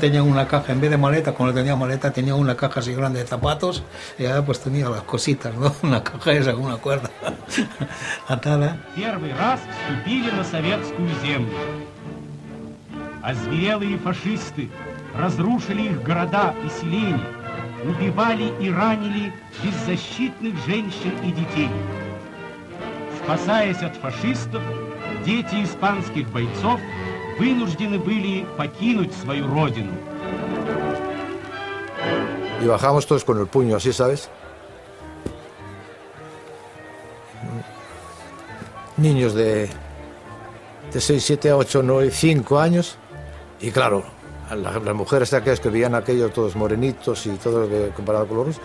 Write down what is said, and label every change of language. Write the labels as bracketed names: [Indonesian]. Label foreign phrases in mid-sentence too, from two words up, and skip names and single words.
[Spanish] tenía una caja, en vez de maleta, cuando tenía maleta tenía una caja así grande de zapatos y ahora pues tenía las cositas, ¿no? Una caja esa con una cuerda atada. [Russian] Первый раз вступили на советскую землю. Озверелые фашисты разрушили их города и селения, убивали и ранили беззащитных женщин и детей. Спасаясь от фашистов, дети испанских бойцов вынуждены были покинуть свою родину. [Spanish] Y bajamos todos con el puño así, ¿sabes? Niños de 6, 7, 8, 9, 5 años. Y claro, las mujeres aquellas que veían aquellos todos morenitos y todo comparado con los rusos.